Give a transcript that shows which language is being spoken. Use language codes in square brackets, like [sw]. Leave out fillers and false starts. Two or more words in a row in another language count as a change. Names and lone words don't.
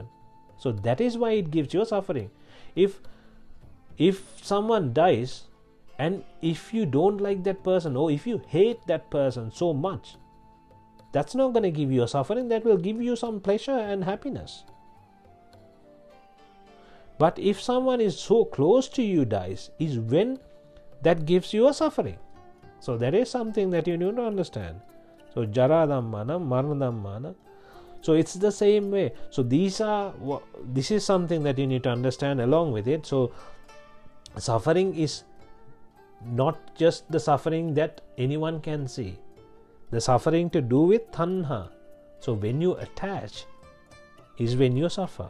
[en] So that is why it gives you suffering. If someone dies and if you don't like that person or if you hate that person so much, that's not going to give you a suffering. That will give you some pleasure and happiness. But if someone is so close to you dies, is when that gives you a suffering. So that is something that you need to understand. [pi] So jara dhammana, marana dhammana. [en] So it's the same way. So this is something that you need to understand along with it. So suffering is not just the suffering that anyone can see. The suffering to do with tanha. So when you attach is when you suffer.